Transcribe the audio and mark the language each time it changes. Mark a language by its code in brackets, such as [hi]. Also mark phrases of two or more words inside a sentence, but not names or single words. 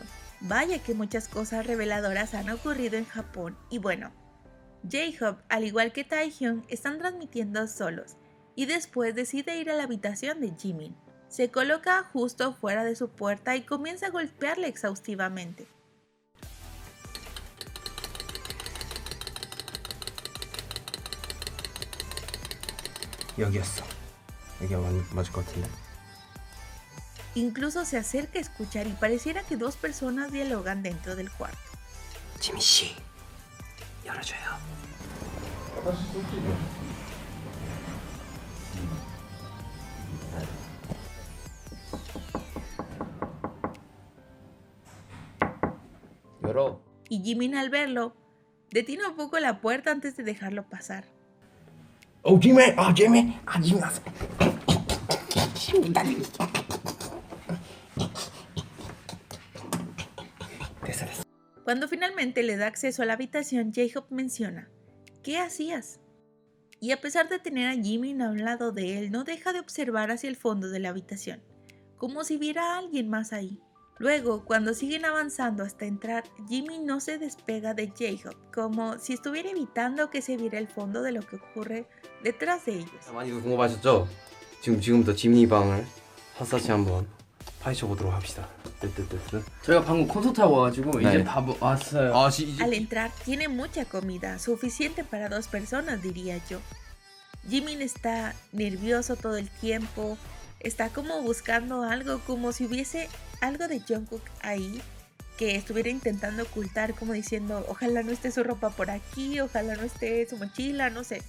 [es] Vaya que muchas cosas reveladoras han ocurrido en Japón y bueno, J-Hope al igual que Taehyung están transmitiendo solos y después decide ir a la habitación de Jimin. Se coloca justo fuera de su puerta y comienza a golpearle exhaustivamente. [ko] 여기였어. 여기가 맞을 것 같은데. [es] Incluso se acerca a escuchar y pareciera que dos personas dialogan dentro del cuarto. [ko] 지민 씨, 열어줘요. 열어. [es] Y Jimin al verlo, detiene un poco la puerta antes de dejarlo pasar. [ko] 지민, 지민, 지민 왔어. 됐어. [es] Cuando finalmente le da acceso a la habitación, J-Hope menciona, ¿qué hacías? Y a pesar de tener a Jimin a un lado de él, no deja de observar hacia el fondo de la habitación, como si viera a alguien más ahí. Luego, cuando siguen avanzando hasta entrar, Jimin no se despega de J-Hope, como si estuviera evitando que se viera el fondo de lo que ocurre detrás de ellos. [ko] 많이들 궁금하셨죠? 지금부터 지민이 방을 샅샅이 한번 파헤쳐 보도록 합시다. 뜨뜨뜨뜨. 저희가 방금 콘서트하고 와가지고 네. 이제 밥 왔어요. [es] Al entrar, tiene mucha comida, suficiente para 2 personas, diría yo. Jimin está nervioso todo el tiempo, está como buscando algo, como si hubiese algo de Jungkook ahí que estuviera intentando ocultar, como diciendo, ojalá no esté su ropa por aquí, ojalá no esté su mochila, no sé.